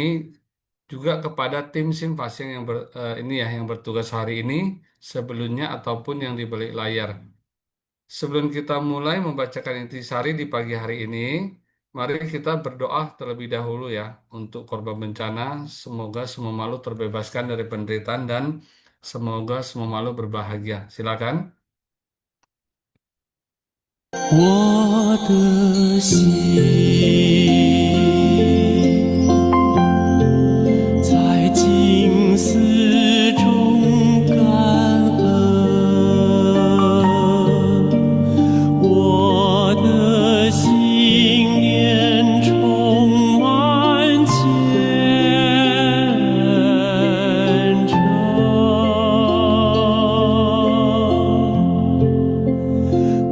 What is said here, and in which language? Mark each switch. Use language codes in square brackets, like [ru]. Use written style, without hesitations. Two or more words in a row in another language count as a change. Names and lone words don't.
[id] Juga kepada tim Sin Fasyang yang ini ya yang bertugas hari ini sebelumnya ataupun yang di balik layar. Sebelum kita mulai membacakan intisari di pagi hari ini, mari kita berdoa terlebih dahulu ya untuk korban bencana. Semoga semua makhluk terbebaskan dari penderitaan dan semoga semua makhluk berbahagia. Silakan. [zh] 我的心在静思中感恩，我的心念充满虔诚。